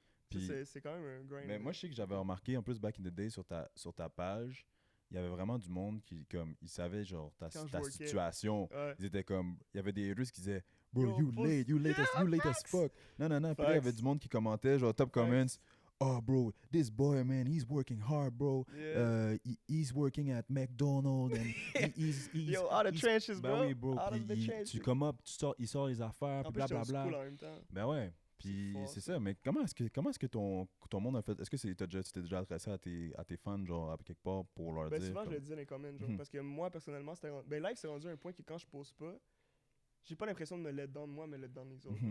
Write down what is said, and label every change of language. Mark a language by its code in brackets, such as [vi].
[fr] Puis, c'est quand même un grind. Mais moi, je sais que j'avais remarqué, en plus, back in the day, sur ta page, il y avait vraiment du monde qui, comme, ils savaient, genre, ta situation. Ouais. Ils étaient comme, il y avait des Russes qui disaient, bro, you late as fuck. Non. Puis là, il y avait du monde qui commentait, genre, top comments. [en] Oh, bro, this boy, man, he's working hard, bro. Yeah. He's working at McDonald's and he's Yo, out of trenches, bro. [fr] Ben oui, bro. Out of the trenches. Tu come up, il sort les affaires, puis blablabla. Cool en même temps. Ben ouais. Puis c'est ça. Mais comment est-ce que ton monde a fait? Est-ce que tu t'es déjà adressé à tes fans, genre, à quelque part, pour leur dire? Souvent, je le dis dans les comments, genre, parce que moi, personnellement, live, c'est rendu un point que quand je pose pas, j'ai pas l'impression de me let down moi, mais let down les autres.